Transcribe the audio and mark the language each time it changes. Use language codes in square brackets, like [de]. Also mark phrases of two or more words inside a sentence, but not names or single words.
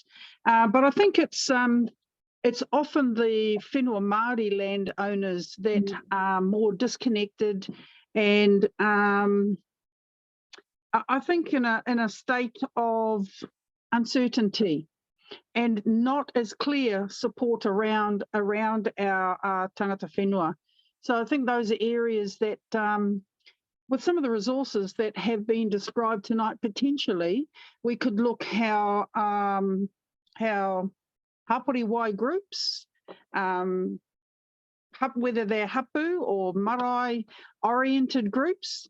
[en] But I think it's often the [mi] whenua Māori [en] landowners that are more disconnected, and I think in a state of uncertainty and not as clear support around our [mi] tangata whenua. [en] So I think those are areas that, with some of the resources that have been described tonight, potentially we could look how hapori groups, whether they're hapu or marae oriented groups.